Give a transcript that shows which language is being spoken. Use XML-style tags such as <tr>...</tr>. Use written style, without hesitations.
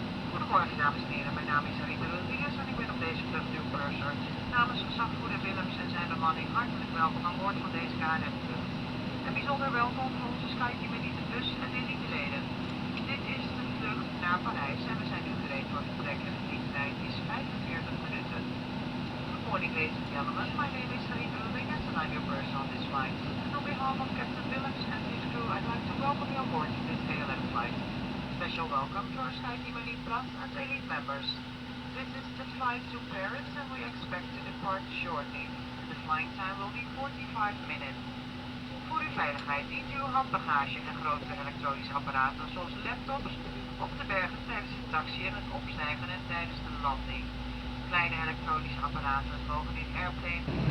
<nl>Goedemorgen dames en heren, mijn naam is Rodriguez en ik ben op deze vlucht uw purser. Namens gezagvoerder Willems en zijn bemanning hartelijk welkom aan boord van deze KLM vlucht. En bijzonder welkom voor onze SkyTeam Elite Plus en Elite leden. Dit is de vlucht naar Parijs en we zijn nu gereed voor vertrek en de vliegtijd is 45 minuten.</nl> <en>Good morning ladies and gentlemen, my name is Rodriguez and I'm your purser on this flight. And on behalf of Captain Willems and his crew, I'd like to welcome you on board this KLM flight. Special welcome to our SkyTeam Elite Plus and Elite members. This is the flight to Paris and we expect to depart shortly. The flying time will be 45 minutes.</en> <nl>Voor uw veiligheid dient u uw handbagage en grotere elektronische apparaten zoals laptops op te bergen tijdens de taxi en het opstijgen en tijdens de landing. Kleine elektronische apparaten mogen in airplane.</nl>